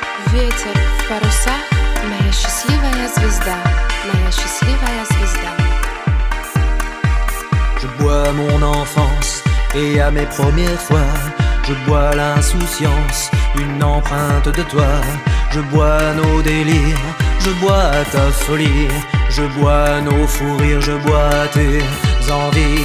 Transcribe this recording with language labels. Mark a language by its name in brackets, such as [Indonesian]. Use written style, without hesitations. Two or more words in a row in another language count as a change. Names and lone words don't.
[Russian] Ветер в парусах, моя счастливая звезда, моя счастливая звезда. [French] Je bois mon enfance et à mes premières fois, je bois l'insouciance, une empreinte de toi. Je bois nos délires, je bois ta folie, je bois nos fous rires, je bois tes envies.